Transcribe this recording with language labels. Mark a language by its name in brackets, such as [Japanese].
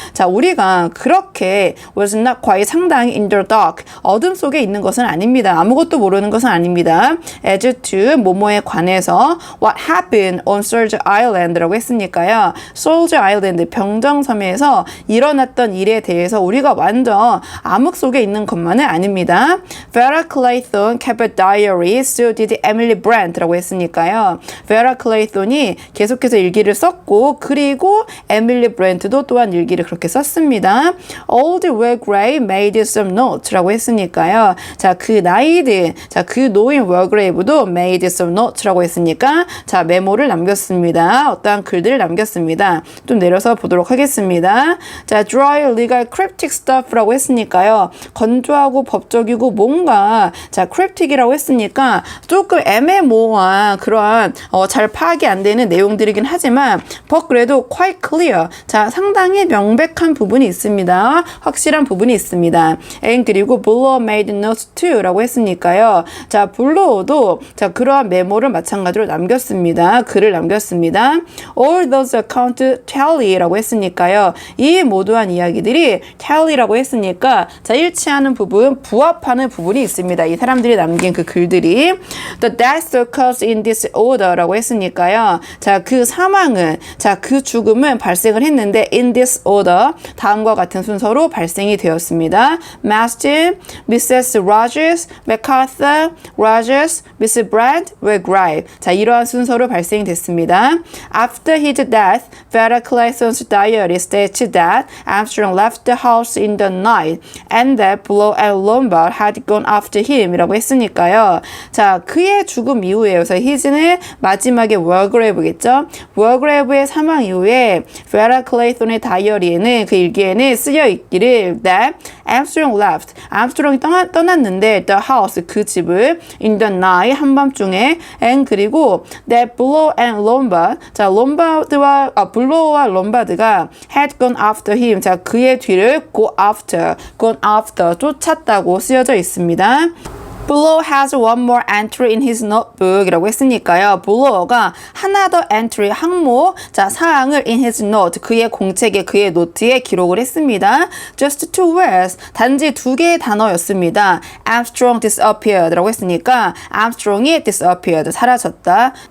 [Korean] 자 우리가 그렇게 [English] was not quite [Korean] 상당히 [English] in the dark [Korean] 어둠 속에 있는 것은 아닙니다. 아무것도 모르는 것은 아닙니다. [English] As to [Korean] 뭐뭐에 관해서 [English] what happened on Soldier Island [Korean] 라고 했으니까요. Soldier Island 병정섬에서 일어났던 일에 대해서 우리가 완전 암흑 속에 있는 것만은 아닙니다. [English] Vera Clayton kept a diary, so did Emily Brandt [Korean] 라고 했으니까요. Vera Clayton이 계속해서 일기를 썼고 그리고 에밀리 브랜트도 또한 일기를 그렇게 썼습니다. [English] Old Will Gray made some notes [Korean] 라고 했으니까요. 자, 그 나이든 자, 그 노인 월그레이브도 [English] made some notes [Korean] 라고 했으니까 자, 메모를 남겼습니다. 어떠한 글들을 남겼습니다. 좀 내려서 보도록 하겠습니다. [English] 자, dry, legal, cryptic stuff [Korean] 라고 했으니까요. 건조하고 법적이고 뭔가 자, cryptic이라고 했으니까 조금 애매모호한 그러한 잘 파악이 안 되는 내용들이긴 하지만 그래도 [English] quite clear [Korean] 자, 상당히 명백한 부분이 있습니다. 확실한 부분이 있습니다. [English] and [Korean] 그리고 [English] Bullough made notes too [Korean] 라고 했으니까요. 자, 블로우도 자, 그러한 메모를 마찬가지로 남겼습니다. 글을 남겼습니다. [English] All those account tally [Korean] 라고 했으니까요. 이 모두한 이야기들이 tally라고 했으니까 자, 일치하는 부분, 부합하는 부분이 있습니다. 이 사람들이 남긴 그 글들이 [English] The death occurs in this order [Korean] 라고 했으니까요. 자, 그 사망은 자, 그 죽음은 발생을 했는데 in this order 다음과 같은 순서로 발생이 되었습니다. [English] Mastin, Mrs. Rogers, MacArthur, Rogers, Mrs. Brand, Wilgrave. [Korean] 자, 이러한 순서로 발생이 됐습니다. [English] After his death, Vera Clayton's diary states that Armstrong left the house in the night and that Blow and Lombard had gone after him [Korean] 이라고 했으니까요. 자, 그의 죽음 이후에 그래서 his는 마지막에 월그레이브겠죠. 월그레이브의 사망 이후에 베라 클레이톤의 다이어리에는 그 일기에는 쓰여 있기를 [English] that Armstrong left. [Korean] 암스트롱이 떠났는데 [English] the house [Korean] 그 집을 [English] in the night [Korean] 한밤중에 and 그리고 [English] that Blow and Lombard [Korean] 자 블로우와 롬바드가 [English] had gone after him [Korean] 자 그의 뒤를 gone after 쫓았다고 쓰여져 있습니다. [English] Blow has one more entry in his notebook [Korean] 이라고 했으니까요. Blow가 하나 더 entry, 항목, 자, 사항을 [English] in his note, [Korean] 그의 공책에, 그의 노트에 기록을 했습니다. [English] Just two words, [Korean] 단지 두 개의 단어였습니다. [English] Armstrong disappeared [Korean] 라고 했으니까 Armstrong이 disappeared, 사라졌다.